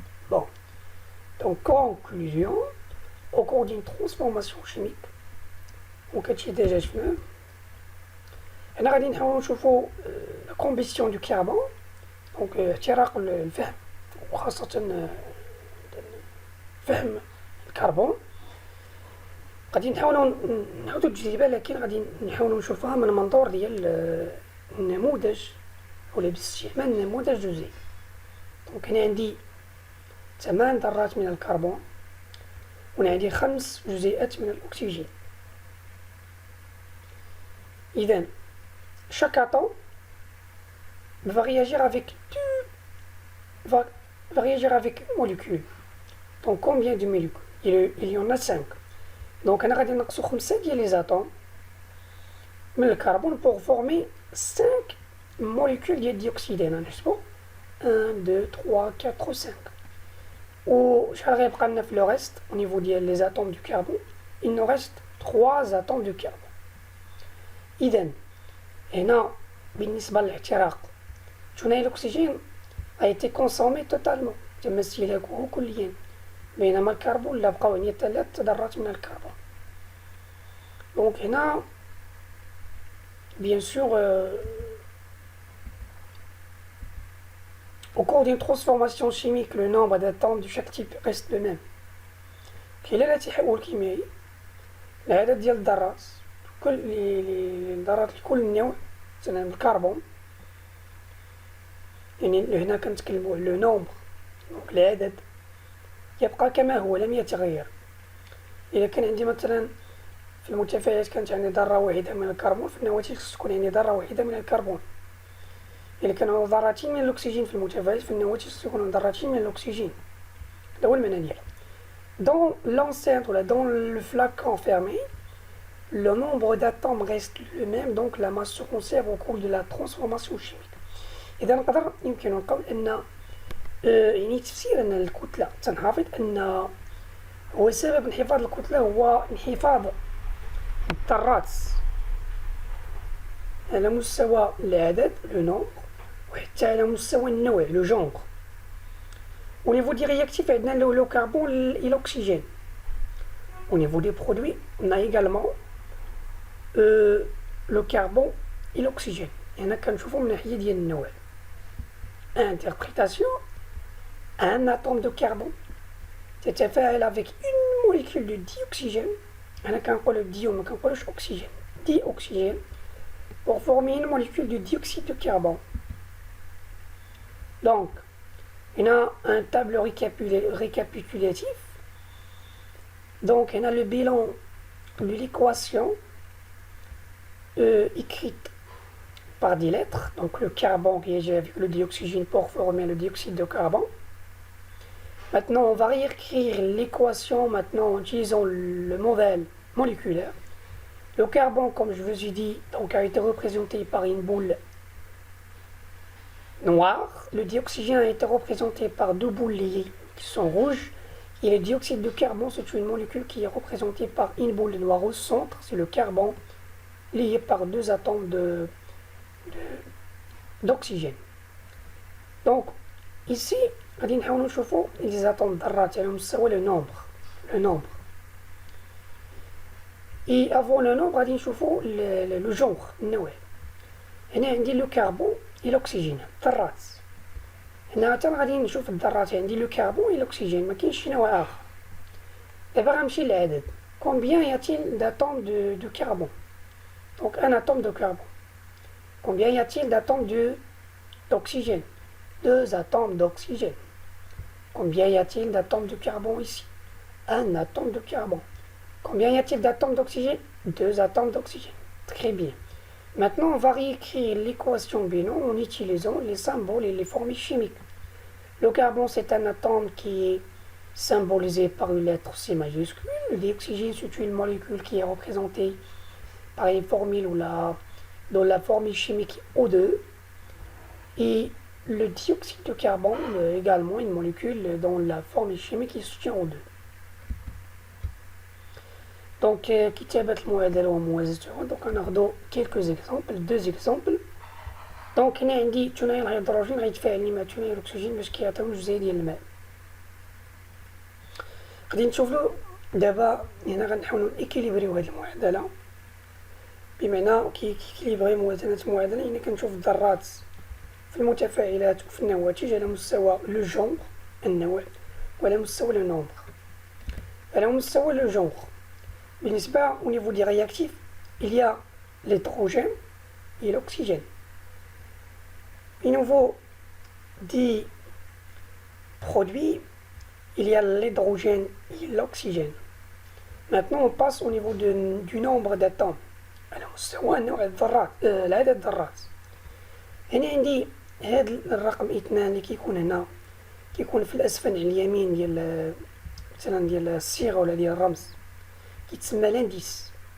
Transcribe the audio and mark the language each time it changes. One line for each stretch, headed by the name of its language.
French: Bon, donc conclusion, au cours d'une transformation chimique, on a déjà vu, on va voir la combustion du carbone, donc
Arabic: احتراق الفحم وخاصة فحم الكربون. غادي نحاولوا نعودوا التجربة، لكن غادي نحاولوا نشوفوها من منظور ديال النموذج ولا باستعمال نموذج جزيئي. دونك هنا عندي 8 ذرات من الكربون وهنا عندي 5 جزيئات من الأكسجين.
French: إذا chaque atome va réagir avec une molécule. Donc combien de molécules? Il y en a 5. Donc on a
Arabic: غادي نقصو 5 ديال
French: les atomes
Arabic: من الكربون
French: pour former 5 molécules de dioxyde. 1, 2, 3, 4, 5. Ou le reste, au niveau des atomes du carbone, il nous reste 3 atomes de carbone.
Arabic: إذن هنا بالنسبة للاحتراق ثاني الأكسجين
French: a été consommé totalement
Arabic: تم استهلاكه كليا، بينما الكربون لا بقاو عندي 3 ذرات من الكربون. دونك هنا
French: bien sûr au cours d'une transformation chimique le nombre d'atomes de chaque type reste le même.
Arabic: خلال تحول كيميائي العدد ديال الذرات كل الذرات لكل نوع مثلا الكربون، يعني هنا كنتكلموا على لو نومبر، دونك العدد يبقى كما هو لم يتغير. إذا كان عندي مثلا في المتفاعلات كانت عندي ذرة واحدة من الكربون، في النواتج تكون عندي ذرة واحدة من الكربون. إذا كانوا ذرتين من الأكسجين في المتفاعلات في النواتج تكون ذرتين من الأكسجين. هذا هو المعنى ديالها.
French: Dans l'enceinte ou dans le flacon fermé, le nombre d'atomes reste le même, donc la masse se conserve au cours de la transformation chimique.
Arabic: إذا نقدر يمكن نقول أن يعني تفسير أن الكتلة تنحافظ أن هو سبب انحفاظ الكتلة هو انحفاظ الذرات على مستوى العدد لو نومبر وحتى على مستوى النوع لو جونغ.
French: Au niveau des réactifs, on a le carbone et l'oxygène. Au niveau des produits, on a également le carbone et l'oxygène. Il y en a qu'un chauffeur
Arabic: من ديال النوع.
French: Interprétation, un atome de carbone تتفاعل avec une molécule de dioxygène.
Arabic: أنا كنقول الديو ما كنقولش oxygène.
French: Dioxygène pour former une molécule de dioxyde de carbone. Donc, on a un tableau récapitulatif. Donc, on a le bilan de l'équation écrite par des lettres, donc le carbone réagit avec le dioxygène pour former le dioxyde de carbone. Maintenant, on va réécrire l'équation maintenant en utilisant le modèle moléculaire. Le carbone, comme je vous ai dit, donc, a été représenté par une boule noire. Le dioxygène a été représenté par deux boules liées qui sont rouges. Et le dioxyde de carbone, c'est une molécule qui est représentée par une boule noire au centre. C'est le carbone lié par deux atomes d'oxygène. Donc, ici,
Arabic: غادي نحاولوا نشوفوا
French: les atomes
Arabic: ذرات على مستوى
French: le nombre. Et avant le nombre
Arabic: غادي نشوفوا
French: le genre النوع.
Arabic: هنا عندي لو كربون
French: et l'oxygène
Arabic: ذرات. هنا حتى غادي نشوف الذرات عندي لو كربون et l'oxygène ما كاينش شي نوع آخر. دابا غنمشي للعدد.
French: Combien y a-t-il d'atomes de carbone? Donc un atome de carbone. Combien y a-t-il d'atomes d'oxygène? Deux atomes d'oxygène. Combien y a-t-il d'atomes de carbone ici? Un atome de carbone. Combien y a-t-il d'atomes d'oxygène? Deux atomes d'oxygène. Très bien. Maintenant, on va réécrire l'équation binomiale en utilisant les symboles et les formules chimiques. Le carbone, c'est un atome qui est symbolisé par une lettre C majuscule. Le dioxygène, c'est une molécule qui est représentée par une formule dans la formule chimique O2. Et le dioxyde de carbone, également une molécule dont la formule chimique est soutient O2.
Arabic: Donc, كتابة المعادلة وموازاتها.
French: Donc, ناخدو quelques exemples, deux exemples.
Arabic: Donc, هنا عندي ثنائي الهيدروجين غيتفاعل مع ثنائي الأكسجين باش كيعطيو جزيء ديال الماء. غادي نشوفو دابا هنا غنحاولو نيكيليبريو هاد المعادلة. بمعنى كيكيليبري موازنة معادلة يعني كنشوف الذرات في المتفاعلات وفي النواتج على مستوى لو جونغ النوع وعلى مستوى لو نومبر. على مستوى لو جونغ بالنسبة
French: au niveau des réactifs, il y a l'hydrogène et l'oxygène. Au niveau des produits, il y a l'hydrogène et l'oxygène. Maintenant, on passe au niveau du nombre d'atomes.
Arabic: على مستوى نوع الذرات العدد الذرات. هنا عندي هذا الرقم 2 اللي كيكون هنا كيكون في الأسفل على اليمين ديال مثلا ديال الصيغة ولا ديال الرمز كيتسمى لانديس.